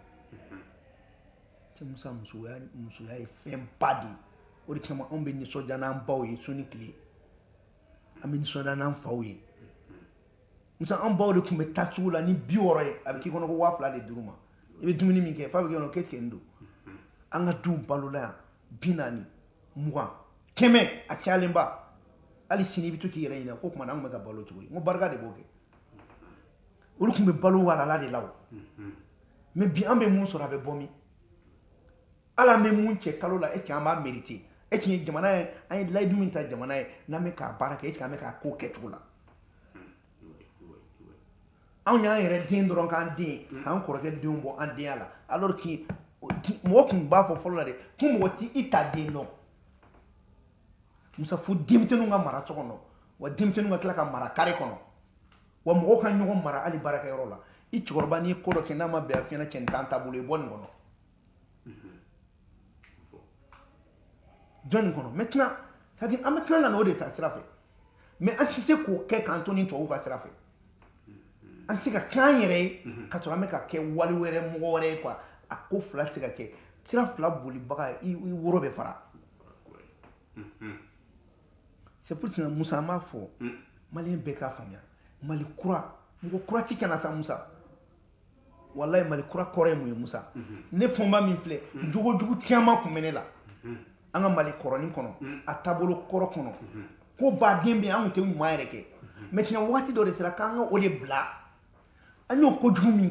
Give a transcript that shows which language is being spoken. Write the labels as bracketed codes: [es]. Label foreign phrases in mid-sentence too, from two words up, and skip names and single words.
[bm] cɛ Musa musoya ye fɛn ba de ye o de kama anw bɛ nisɔndiya n'an baw ye su ni tile an bɛ nisɔndiya n'an faw ye Musa an baw de tun bɛ taa sugu la ni 60 ye a bɛ k'i kɔnɔ ko 2000 de dir'u ma i bɛ dumuni min kɛ f'a bɛ k'i kɔnɔ [fr] qu'est-ce que [bm] nin don an ka du balola yan 40 20 100 a cayalenba hali sini bɛ to k'i yɛrɛ ɲininka ko tuma na an tun bɛ ka balo cogo di n ko barika de b'o kɛ olu tun bɛ balo warala de la o mais bi an bɛ mun sɔrɔ a bɛ bɔ min hali an bɛ mun cɛ kalo la [fr] est-ce que [bm] an b'a mérité [fr] est-ce que [bm] jamana ye an ye layidu min ta jamana ye n'an bɛ k'a baara kɛ [fr] est-ce que [bm] an bɛ k'a ko kɛcogo la anw y'an yɛrɛ den dɔrɔn k'an den k'an kɔrɔkɛ denw bɔ an denya la [fr] alors que [bm] mɔgɔ tun b'a fɔ fɔlɔ la de ko mɔgɔ tɛ i ta den dɔn Musa fo denmisɛnninw ka mara so kɔnɔ wa denmisɛnninw ka tila ka mara kare kɔnɔ wa mɔgɔw ka ɲɔgɔn mara hali baarakɛyɔrɔ la i cɛkɔrɔba n'i ye ko dɔ kɛ n'a ma bɛn a fiyɛna cɛ nin t'an taabolo ye bɔ nin kɔnɔ jɔn nin kɔnɔ [fr] maintenant c'est-à-dire [bm] an bɛ tila ka na o de ta sira fɛ mais an tɛ se k'o kɛ k'an to ni tubabuw ka sira fɛ an tɛ se ka kɛ an yɛrɛ ye ka sɔrɔ an bɛ ka kɛ wali wɛrɛ mɔgɔ wɛrɛ ye quoi a ko fila tɛ se ka kɛ sira fila bolibaga i woro bɛ fara [fr] c'est pour ça [bm] Musa an b'a fɔ maliyɛn bɛɛ k'a faamuya Mali kura mɔgɔ kura ci kana sa Musa wallahi Mali kura kɔrɔ ye mun ye Musa ne fɔnba min filɛ jogojugu caman tun bɛ ne la an ka Mali kɔrɔnin kɔnɔ a taabolo kɔrɔ kɔnɔ ko baden bɛ yen an tun tɛ ɲuman yɛrɛ kɛ maintenant waati dɔ de sera k'an ka o de bila an y'o kojugu min